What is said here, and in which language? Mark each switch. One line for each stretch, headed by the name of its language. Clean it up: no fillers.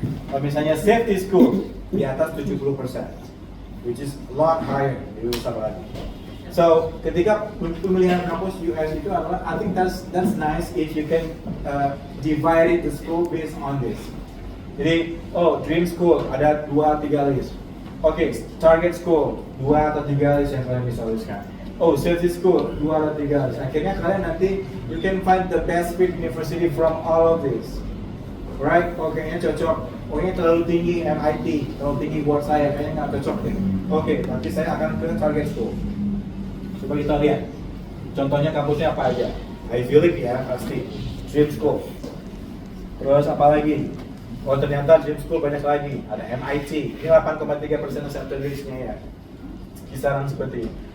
Indonesian: Kalau misalnya safety school di atas 70%,
English: which is a lot higher
Indonesian: di USA lagi.
English: So
Indonesian: ketika pemilihan kampus US itu adalah,
English: I think that's nice if you can divide it the school based on this.
Indonesian: Jadi, dream school ada 2-3 list. Oke, target school 2 atau 3 list yang kalian bisa tuliskan. Safety school 2 atau 3 list. Akhirnya kalian nanti
English: you can find the best fit university from all of this, right?
Indonesian: Kayaknya cocok. Ini terlalu tinggi MIT, terlalu tinggi buat saya, kayaknya nggak cocok deh. Oke, nanti saya akan ke target school. Coba kita lihat. Contohnya kampusnya apa aja? Ivy League ya pasti. Dream school. Terus apa lagi? Ternyata dream school banyak lagi. Ada MIT. Ini 8,3% acceptance rate-nya ya. Kisaran seperti ini.